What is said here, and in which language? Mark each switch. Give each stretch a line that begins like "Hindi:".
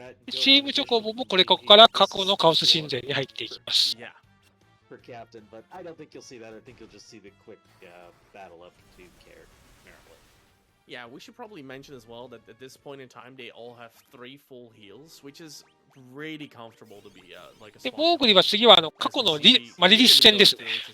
Japanese: チームチョコボもここから過去のカオス神殿に入っていきます。
English: Per captain, but I don't think you'll see that. I think you'll just see the quick battle up to Caird, apparently. Yeah, we should probably mention as well that at this point in time, they all have 3 full heals, which is really comfortable to be like a.
Japanese: で、モーグリは次は過去のリリス戦ですね。